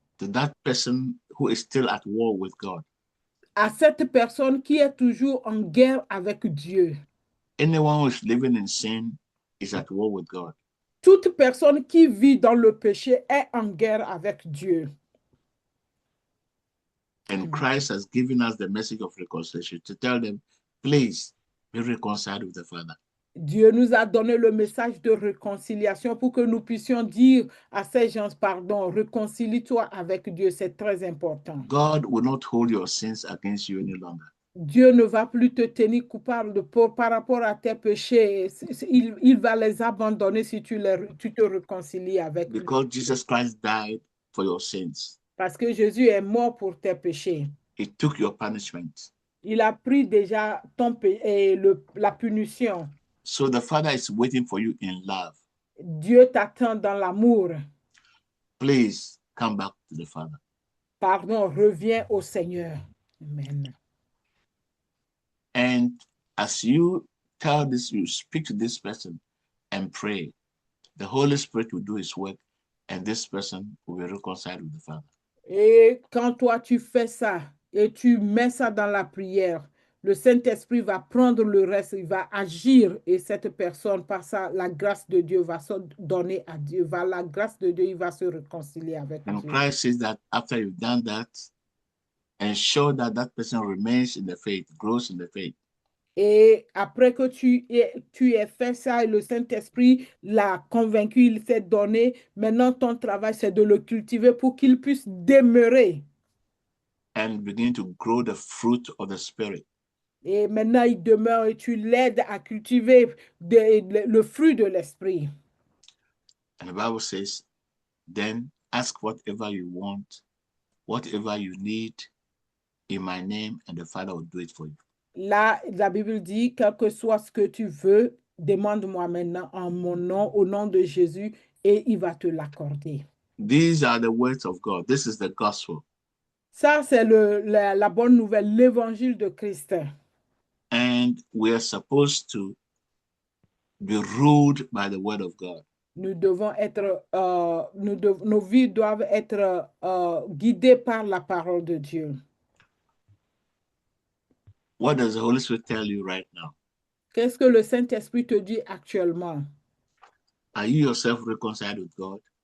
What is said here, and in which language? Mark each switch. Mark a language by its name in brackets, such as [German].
[English] To that person who is still at war with God. [French] À cette personne qui est toujours en guerre avec Dieu. [English] Anyone who is living in sin is at war with God. [French] Toute personne qui vit dans le péché est en guerre avec Dieu. [English] And Christ has given us the message of reconciliation to tell them, please be reconciled with the Father. [French] Dieu nous a donné le message de réconciliation pour que nous puissions dire à ces gens, pardon, réconcilie-toi avec Dieu, c'est très important. [English] God will not hold your sins against you any longer. [French] Dieu ne va plus te tenir coupable par rapport à tes péchés. Il va les abandonner si tu te réconcilies avec lui. [English] Because Jesus Christ died for your sins. [French] Parce que Jésus est mort pour tes péchés. [English] He took your punishment. [French] Il a pris déjà la punition. [English] So the Father is waiting for you in love. [French] Dieu t'attend dans l'amour. [English] Please come back to the Father. [French] Pardon, reviens au Seigneur. Amen. [English] And as you tell this, you speak to this person and pray, the Holy Spirit will do his work and this person will be reconciled with the Father. [French] Et quand toi tu fais ça et tu mets ça dans la prière, le Saint-Esprit va prendre le reste, il va agir et cette personne, par ça, la grâce de Dieu va se donner à Dieu. La grâce de Dieu, il va se réconcilier avec [English] And [French] Dieu. [English] Christ says that after you've done that, ensure that that person remains in the faith, grows in the faith. [French] Et après que tu aies fait ça et le Saint-Esprit l'a convaincu, il s'est donné, maintenant ton travail c'est de le cultiver pour qu'il puisse demeurer. [English] And begin to grow the fruit of the Spirit. [French] Et maintenant il demeure et tu l'aides à cultiver le fruit de l'Esprit. [English] And the Bible says, then ask whatever you want, whatever you need in my name, and the Father will do it for you. [French] Là, la Bible dit, quel que soit ce que tu veux, demande-moi maintenant en mon nom, au nom de Jésus, et il va te l'accorder. [English] These are the words of God. This is the gospel. [French] Ça, c'est la bonne nouvelle, l'évangile de Christ. [English] And we are supposed to be ruled by the word of God. [French] Nous devons être, nos vies doivent être guidées par la parole de Dieu. [English] What does the Holy Spirit tell you right now? [French] Qu'est-ce que le Saint-Esprit te dit actuellement? [English] Are you yourself reconciled with God?